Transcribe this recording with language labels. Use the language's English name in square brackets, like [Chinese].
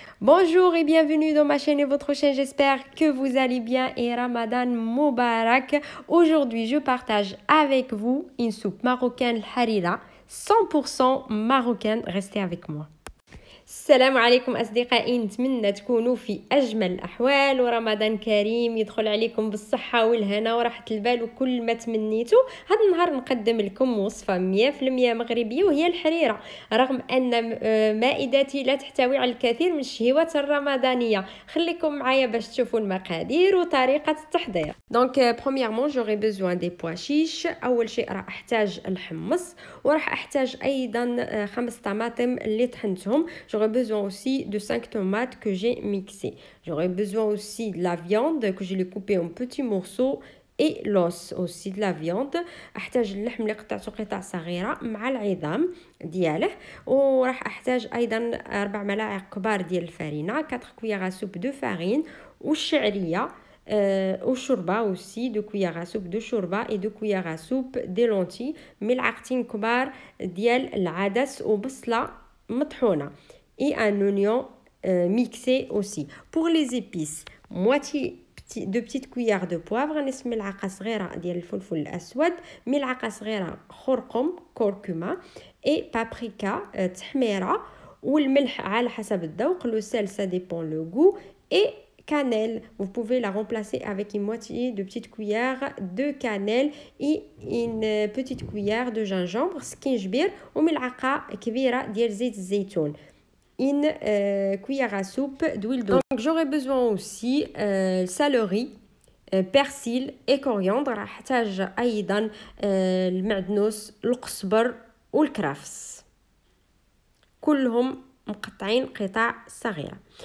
[French] Bonjour et bienvenue dans ma chaîne et votre chaîne, j'espère que vous allez bien et Ramadan Moubarak. Aujourd'hui, je partage avec vous une soupe marocaine harira, 100% marocaine. Restez avec moi. [Arabic] السلام عليكم أصدقائي، نتمنى تكونوا في أجمل الأحوال ورمضان كريم يدخل عليكم بالصحة والهنا وراحة البال وكل ما تمنيتوا. هذا النهار نقدم لكم وصفة 100% مغربية وهي الحريرة، رغم أن مائدتي لا تحتوي على الكثير من الشهوات الرمضانية. خليكم معايا باش تشوفوا المقادير وطريقة التحضير. [French] دونك premièrement j'aurai besoin des pois chiches. [Arabic] أول شيء راح أحتاج الحمص، وراح أحتاج أيضا 5 طماطم اللي طحنتهم. [French] J'aurai besoin aussi de 5 tomates que j'ai mixées. J'aurai besoin aussi de la viande que j'ai coupée en petits morceaux et l'os aussi de la viande. [Arabic] احتاج اللحم اللي قطعته قطع صغيره مع العظام دياله، وراح احتاج ايضا 4 ملاعق كبار ديال الفرينه، [French] 4 cuillères à soupe de farine [Arabic] والشعريه والشوربه aussi 2 cuillères à soupe de شوربه [French] et 2 cuillères à soupe des lentilles، [Arabic] ملعقتين كبار ديال العدس وبصله مطحونه [French] et un oignon mixé aussi. Pour les épices, moitié de petites cuillères de poivre، [Arabic] نصف ملعقه صغيره ديال الفلفل الاسود، ملعقه صغيره خرقم كركمه et paprika تحميره، والملح على حسب الذوق. [French] Le sel ça dépend le goût et cannelle. Vous pouvez la remplacer avec une moitié de petite cuillère de cannelle et une petite cuillère de gingembre [Arabic] سكينجبير وملعقه كبيره ديال زيت الزيتون. [French] Une cuillère à soupe d'huile d'olive. Donc j'aurai besoin aussi céleri، persil et coriandre. [Arabic] راح احتاج ايضا المعدنوس، القزبر والكرفس، كلهم مقطعين قطع صغيرة.